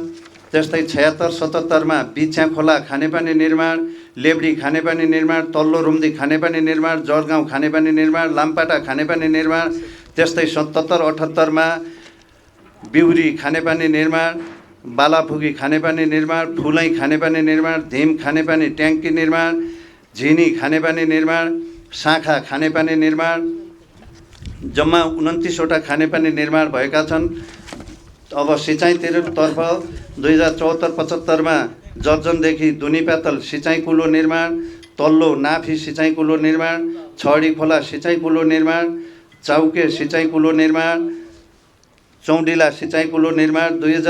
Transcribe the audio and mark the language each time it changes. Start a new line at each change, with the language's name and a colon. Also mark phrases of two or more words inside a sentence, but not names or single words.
Nepali: त्यस्तै 76-77 बिछ्या खोला खानेपानी निर्माण, लेब्डी खानेपानी निर्माण, तल्लो रुम्दी खानेपानी निर्माण, जरगाउँ खानेपानी निर्माण, लाम्पाटा खानेपानी निर्माण। त्यस्तै 77-78 बिउरी खानेपानी निर्माण, बालाफुगी खानेपानी निर्माण, फुलै खानेपानी निर्माण, धिम खानेपानी ट्याङ्की निर्माण, झिनी खानेपानी निर्माण, शाखा खानेपानी निर्माण। जम्मा 29वटा खानेपानी निर्माण भएका छन्। अब सिँचाइतर्फ 2074-75 जर्जनदेखि दुनीपातल सिँचाइ कुलो निर्माण, तल्लो नाफी सिँचाइ कुलो निर्माण, छडी खोला सिँचाइ कुलो निर्माण, चाउके सिँचाइ कुलो निर्माण, चौडिला सिँचाइ कुलो निर्माण,